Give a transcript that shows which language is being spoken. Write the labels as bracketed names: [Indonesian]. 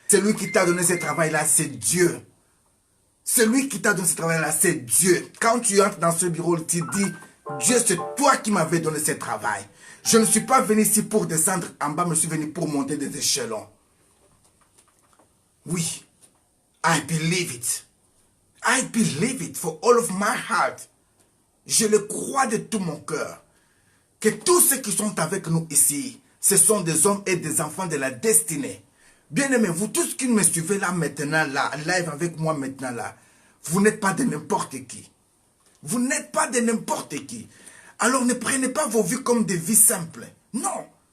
[French] Celui qui t'a donné ce travail-là, c'est Dieu. Celui qui t'a donné ce travail-là, c'est Dieu. Quand tu entres dans ce bureau, tu dis, Dieu, c'est toi qui m'avais donné ce travail. Je ne suis pas venu ici pour descendre en bas, mais je suis venu pour monter des échelons. [English] Oui, I believe it. I believe it for all of my heart. [French] Je le crois de tout mon cœur. Que tous ceux qui sont avec nous ici, ce sont des hommes et des enfants de la destinée. Bien-aimés, vous tous qui me suivez là maintenant, là, live avec moi maintenant là, vous n'êtes pas de n'importe qui. Vous n'êtes pas de n'importe qui. Alors ne prenez pas vos vies comme des vies simples. Non.